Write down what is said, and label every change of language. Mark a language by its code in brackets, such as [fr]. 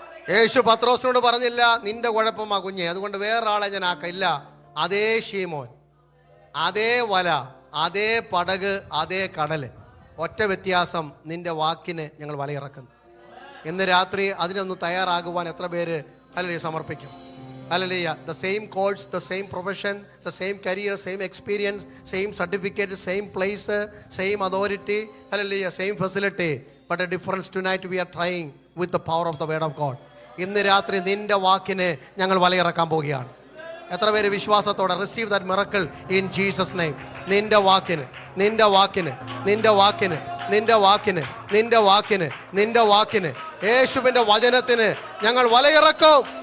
[ml] യേശു പത്രോസിനോട് പറഞ്ഞില്ല നിന്റെ കുഴപ്പമാ കുഞ്ഞെ, അതുകൊണ്ട് വേറൊരാളെ ഞാൻ ആക്കില്ല. അതേ ശീമോൻ, അതേ വല, അതേ പടക്, അതേ കടല്. ഒറ്റ വ്യത്യാസം, നിന്റെ വാക്കിന് ഞങ്ങൾ വലയിറക്കുന്നു. ഇന്ന് രാത്രി അതിനൊന്ന് തയ്യാറാകുവാൻ എത്ര പേര് ഹല്ലേലൂയ സമർപ്പിക്കും? Hallelujah. [en] The same course, the same profession, the same career, same experience, same certificate, same place, same authority, hallelujah, same facility, but a difference tonight we are trying with the power of the word of God. [ml] ഇന്ന് രാത്രി നിന്റെ വാക്കിന് ഞങ്ങൾ വലയിറക്കാൻ പോവുകയാണ്. എത്ര പേര് വിശ്വാസത്തോടെ [en] Receive that miracle in Jesus name? [ml] നിന്റെ വാക്കിന്, നിന്റെ വാക്കിന്, നിന്റെ വാക്കിന്, നിന്റെ വാക്കിന്, നിന്റെ വാക്കിന്, നിന്റെ വാക്കിന്, യേശുവിന്റെ വചനത്തിന് ഞങ്ങൾ വലയിറക്കും.